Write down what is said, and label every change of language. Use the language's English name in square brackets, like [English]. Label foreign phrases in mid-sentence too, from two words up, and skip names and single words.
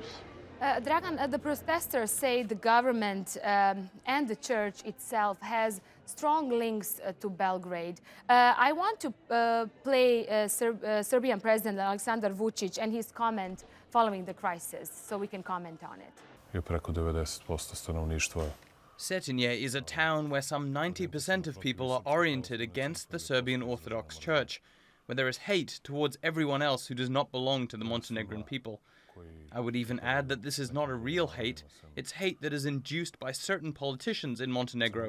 [English] Dragan, the protesters say the government and the church itself has strong links to Belgrade. I want to play Serbian President Aleksandar Vučić and his comment following the crisis, so we can comment on it. [Serbian] Je preko 90% stanovništva. [English] Cetinje is a town where some 90% of people are oriented against the Serbian Orthodox Church, where there is hate towards everyone else who does not belong to the Montenegrin people. I would even add that this is not a real hate, it's hate that is induced by certain politicians in Montenegro.